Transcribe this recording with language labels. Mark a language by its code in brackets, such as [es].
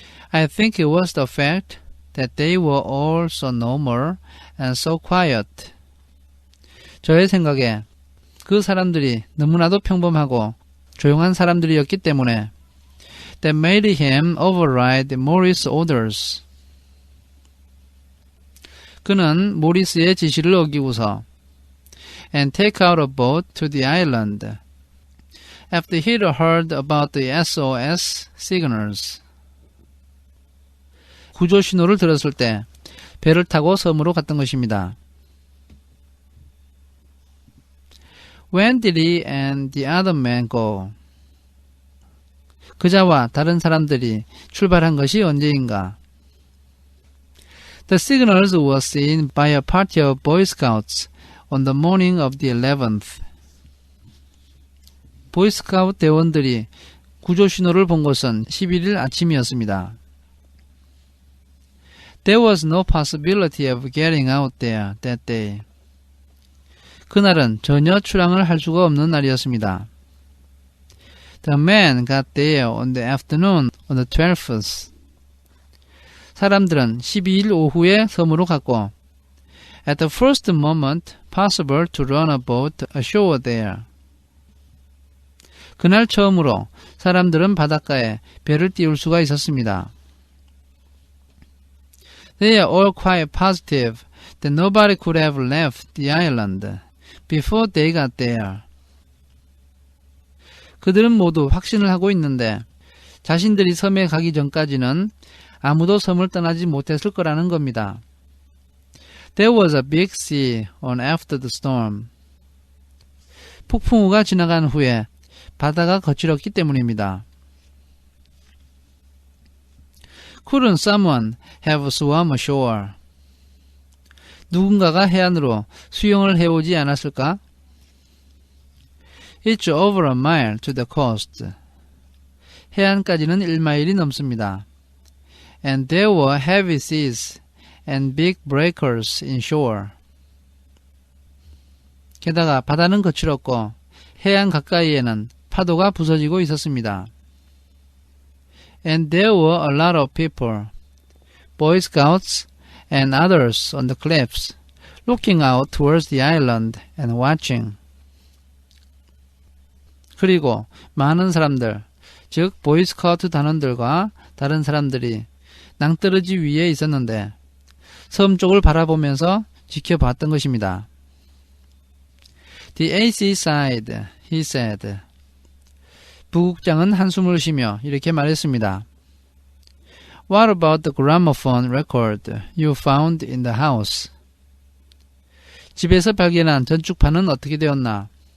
[en] I think it was the fact that they were all so normal and so quiet. [ko] 저의 생각에 그 사람들이 너무나도 평범하고 조용한 사람들이었기 때문에 [en] that made him override Morris' orders. [ko] 그는 모리스의 지시를 어기고서 [en] and take out a boat to the island after he'd heard about the SOS signals. [ko] 구조 신호를 들었을 때 배를 타고 섬으로 갔던 것입니다. [en] When did he and the other man go? [ko] 그자와 다른 사람들이 출발한 것이 언제인가? [en] The signals were seen by a party of Boy Scouts on the morning of the 11th. [ko] 보이스카우트 대원들이 구조 신호를 본 것은 11일 아침이었습니다. [en] There was no possibility of getting out there that day. [ko] 그날은 전혀 출항을 할 수가 없는 날이었습니다. [en] The men got there on the afternoon on the 12th. [ko] 사람들은 12일 오후에 섬으로 갔고 [en] At the first moment possible to run a boat ashore there. [ko] 그날 처음으로 사람들은 바닷가에 배를 띄울 수가 있었습니다. [en] They are all quite positive that nobody could have left the island before they got there. [ko] 그들은 모두 확신을 하고 있는데 자신들이 섬에 가기 전까지는 아무도 섬을 떠나지 못했을 거라는 겁니다. [en] There was a big sea on after the storm. [ko] 폭풍우가 지나간 후에 바다가 거칠었기 때문입니다. [en] Couldn't someone have swum ashore? [ko] 누군가가 해안으로 수영을 해오지 않았을까? [en] It's over a mile to the coast. [ko] 해안까지는 1마일이 넘습니다. [en] And there were heavy seas and big breakers inshore. [ko] 게다가 바다는 거칠었고 해안 가까이에는 파도가 부서지고 있었습니다. [en] And there were a lot of people, Boy Scouts and others on the cliffs, looking out towards the island and watching. [ko] 그리고 많은 사람들, 즉 보이스카우트 단원들과 다른 사람들이 낭떠러지 위에 있었는데 섬 쪽을 바라보면서 지켜봤던 것입니다. [en] The AC sighed, he said. [ko] 부국장은 한숨을 쉬며 이렇게 말했습니다. [en] What about the gramophone record you found in the house? [ko] 집에서 발견한 전축판은 어떻게 되었나?